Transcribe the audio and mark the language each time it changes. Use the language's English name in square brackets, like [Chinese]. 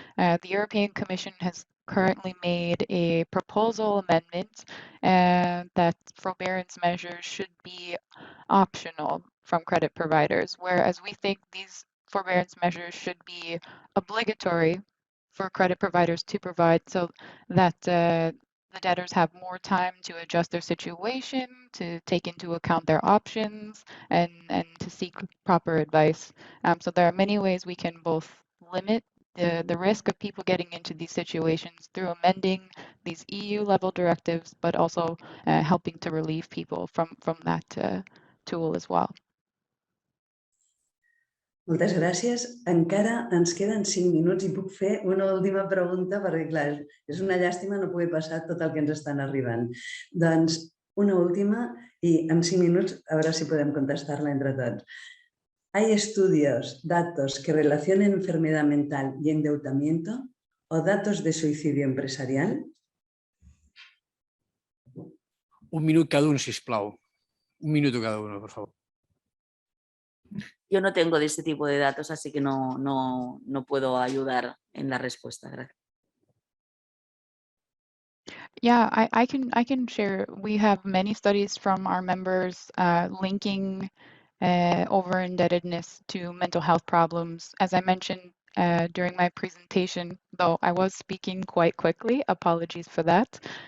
[English] The European Commission has currently made a proposal amendment that forbearance measures should be optional from credit providers, whereas we think these forbearance measures should be obligatory for credit providers to provide, so that the debtors have more time to adjust their situation, to take into account their options, and to seek proper advice. So there are many ways we can both limit the risk of people getting into these situations through amending these EU-level directives, but also helping to relieve people from that tool as well. [Catalan] Moltes gràcies. Encara ens queden 5 minuts i puc fer una última pregunta perquè, clar, és una llàstima no poder passar tot el que ens estan arribant. Doncs una última i en 5 minuts a veure si podem contestar-la entre tots. [Spanish] ¿Hay estudios, datos que relacionen enfermedad mental y endeudamiento o datos de suicidio empresarial? [Catalan] Un minut cada un, sisplau. [Spanish] Un minuto cada uno, por favor. Yo no tengo de este tipo de datos, así que no puedo ayudar en la respuesta. Gracias. [English] Yeah, I can share. We have many studies from our members linking over-indebtedness to mental health problems. As I mentioned during my presentation, though I was speaking quite quickly, apologies for that.